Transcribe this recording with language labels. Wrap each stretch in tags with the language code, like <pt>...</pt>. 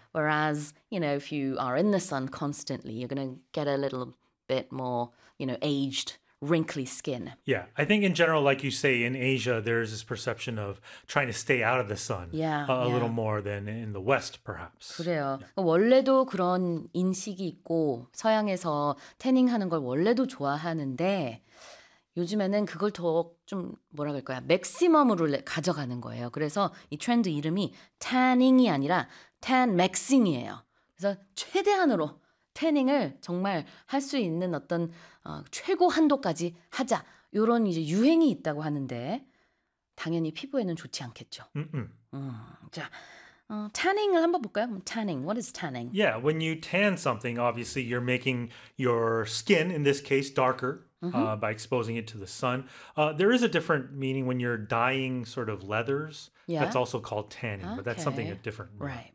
<en>Whereas, you know, if you are in the sun constantly, you're going to get a little bit more, you know, aged, wrinkly skin. Yeah, I think in general, like you say, in Asia, there's this perception of trying to stay out of the sun a little more than in the West, perhaps.</en> <ko>그래요.</ko> <en>Yeah.</en> <ko>원래도 그런 인식이 있고 서양에서 태닝하는 걸 원래도 좋아하는데 요즘에는 그걸 더 좀 뭐라 그럴까요? 맥시멈으로 가져가는 거예요. 그래서 이 트렌드 이름이 태닝이 아니라 tan maxing이에요. 그래서 최대한으로 태닝을 정말 할 수 있는 어떤 최고 한도까지 하자. 이런 이제 유행이 있다고 하는데 당연히 피부에는 좋지 않겠죠. 자, tanning을 한번 볼까요?</ko> <en>Tanning. What is tanning? Yeah, when you tan something, obviously you're making your skin, in this case, darker. By exposing it to the sun. There is a different meaning when you're dyeing sort of leathers. Yeah. That's also called tanning, but that's something different. Right.</en>